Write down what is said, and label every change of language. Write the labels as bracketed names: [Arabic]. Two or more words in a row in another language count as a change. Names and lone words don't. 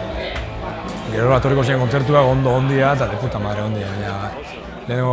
[Basque] Gero etorriko ziren kontzertuak ondo ondia eta [Spanish] de puta madre [Basque] ondia.